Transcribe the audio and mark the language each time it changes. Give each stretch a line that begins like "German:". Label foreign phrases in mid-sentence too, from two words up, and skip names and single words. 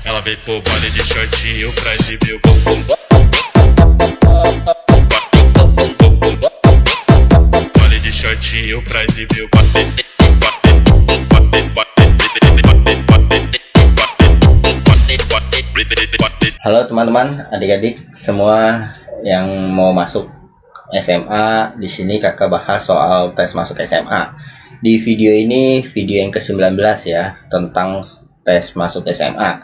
Portuguese: Ela veio pro baile de shortinho pra exibir o bumbum. Baile de shortinho pra exibir o
Indonesian: Halo teman-teman, adik-adik semua yang mau masuk SMA, di sini kakak bahas soal tes masuk SMA. Di video ini video yang ke-19 ya, tentang tes masuk SMA.